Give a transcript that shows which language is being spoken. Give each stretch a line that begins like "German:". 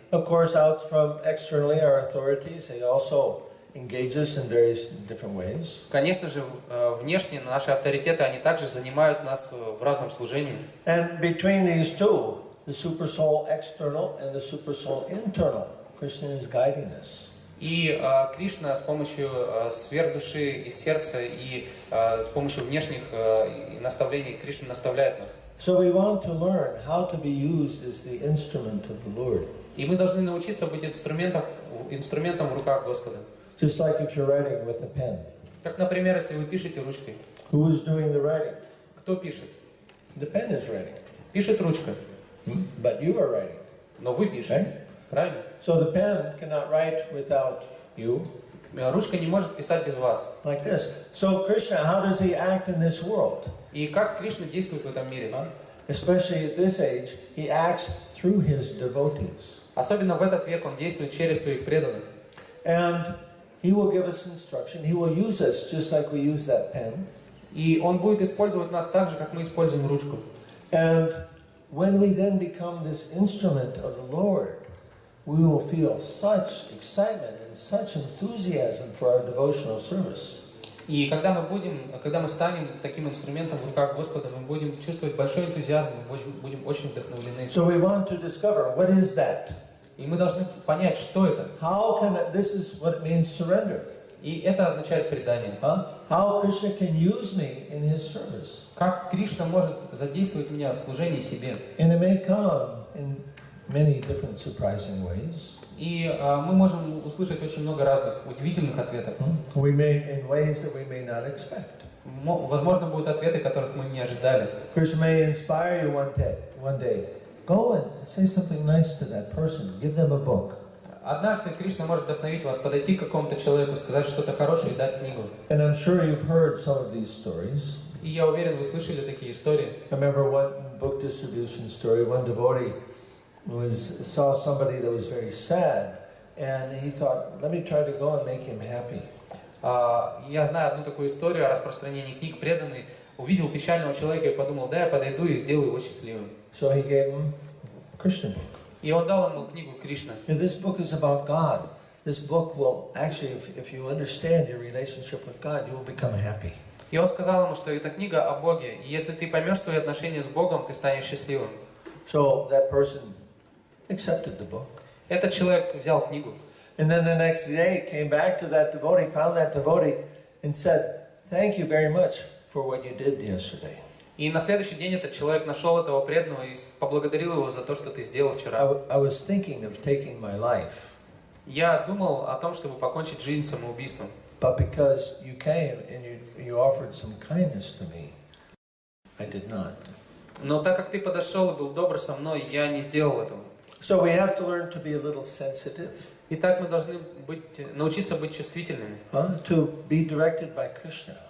English: Of course, out from externally, our authorities, they also engage us in various different ways.
Russian: Конечно же, внешне наши авторитеты, они также занимают нас в разном служении.
English: And between these two, the super soul external and the super soul internal, Krishna is guiding us.
Russian: И Кришна с помощью сверхдуши из сердца и с помощью внешних наставлений Кришна наставляет нас.
English: So we want to learn how to be used as the instrument of the Lord.
Russian: И мы должны научиться быть инструментом в руках Господа.
English: Just like if you're writing with a pen.
Russian: Как, например, если вы пишете ручкой.
English: Who is doing the writing?
Russian: Кто пишет?
English: The pen is writing.
Russian: Пишет ручка.
English: But you are writing.
Russian: Но вы пишете. Правильно?
English: So the pen cannot write without you.
Russian: Ручка не может писать без вас.
English: Like this. So Krishna, how does he act in this world?
Russian: И как Кришна действует в этом мире?
English: Especially at this age, he acts through his devotees.
Russian: Особенно в этот век он действует через своих преданных.
English: And he will give us instruction. He will use us just like we use that pen.
Russian: И он будет использовать нас так же, как мы используем ручку.
English: And when we then become this instrument of the Lord, we will feel such excitement and such enthusiasm for our devotional service.
Russian: И когда мы станем таким инструментом в руках Господа, мы будем чувствовать большой энтузиазм, мы будем очень вдохновлены.
English: So we want to discover what is that.
Russian: И мы должны понять, что это.
English: This is what it means surrender.
Russian: И это означает предание.
English: How Krishna can use me in his service.
Russian: Как Кришна может задействовать меня в служении себе.
English: And it may come in many different surprising ways.
Russian: И мы можем услышать очень много разных удивительных ответов.
English: In ways that we may not expect.
Russian: Возможно, будут ответы, которых мы не ожидали.
English: Krishna may inspire you one day. Go and say something nice to that person. Give them a book.
Russian: Однажды Кришна может вдохновить вас, подойти к какому-то человеку, сказать что-то хорошее и дать книгу.
English: And I'm sure you've heard some of these stories.
Russian: И я уверен, вы слышали такие истории.
English: I remember one book distribution story. One devotee saw somebody that was very sad, and he thought, let me try to go and make him happy.
Russian: Я знаю одну такую историю о распространении книг. Преданный увидел печального человека и подумал, да, я подойду и сделаю его счастливым.
English: So he gave him a Krishna book.
Russian: И он дал ему книгу Кришна.
English: This book is about God. This book will actually, if you understand your relationship with God, you will become happy.
Russian: И он сказал ему, что это книга о Боге. И если ты поймешь свои отношения с Богом, ты станешь счастливым.
English: So that person accepted the book.
Russian: Этот человек взял книгу.
English: And then the next day came back to that devotee, found that devotee, and said, "Thank you very much for what you did yesterday."
Russian: И на следующий день этот человек нашел этого преданного и поблагодарил его за то, что ты сделал вчера.
English: I was thinking of taking my life.
Russian: Я думал о том, чтобы покончить жизнь самоубийством.
English: But because you came and you offered some kindness to me, I did not.
Russian: Но так как ты подошел и был добр со мной, я не сделал этого.
English: So we have to learn to be a little sensitive.
Russian: Итак, мы должны научиться быть чувствительными,
English: To be directed by Krishna.